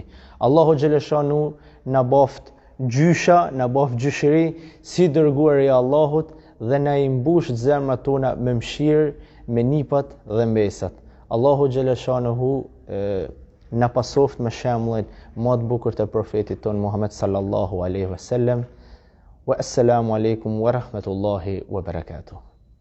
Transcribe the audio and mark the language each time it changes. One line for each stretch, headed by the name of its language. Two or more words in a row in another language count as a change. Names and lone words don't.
Arabic: الله جل شأنه
Albanian: na baft gjysha, na baft gjyshëri si dërguari i Allahut dhe na i mbush zemrat tona me mëshirë, me nipat dhe mesat.
Arabic: الله جل شأنه
Albanian: na pasoft me shembullin më të bukur të profetit ton Muhammed
Arabic: صلى الله عليه وسلم. والسلام عليكم ورحمة الله وبركاته.